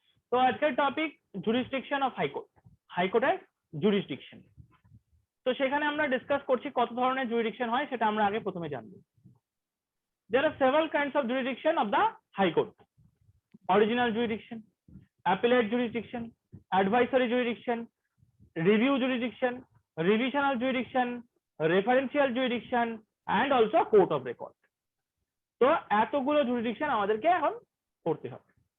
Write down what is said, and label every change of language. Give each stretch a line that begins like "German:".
Bangla: তো আজকের topic jurisdiction of high court, হাইকোর্টের জুরিসডিকশন। তো সেখানে আমরা ডিসকাস করছি কত ধরনের জুরিসডিকশন হয়, সেটা আমরা আগে প্রথমে জানবো।
English: There are several kinds of jurisdiction of the High Court: original jurisdiction, appellate jurisdiction, advisory jurisdiction, review jurisdiction, revisional jurisdiction, referential jurisdiction, and also court of record.
Bangla: তো এতগুলো জুরিসডিকশন আমাদেরকে এখন পড়তে হবে।